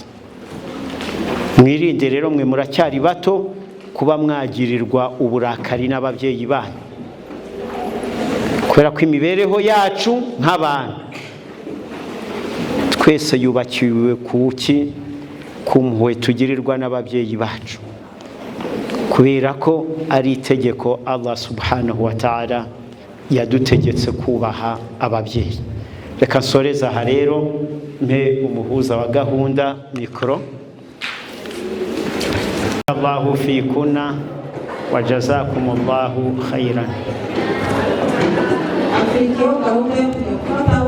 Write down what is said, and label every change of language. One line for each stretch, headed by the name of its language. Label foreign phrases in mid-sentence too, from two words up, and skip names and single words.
Kinyarwanda: Mwirinde rero mwe muracyari bato kuba mwagirirwa uburakari n'ababyeyi banyu. Kubera ko imibereho yacu nk'abantu twese yubakiwe kuki kumpuhwe tugirirwa n'ababyeyi bacu. Kubera ko ari itegeko Allah
Arabic: سبحانه وتعالى
Kinyarwanda: yadutegetse kubaha ababyeyi. Reka nsoreza aha rero mpe umuhuza wa gahunda mikro.
Arabic: الله فيكن وجزاكم الله خيرا.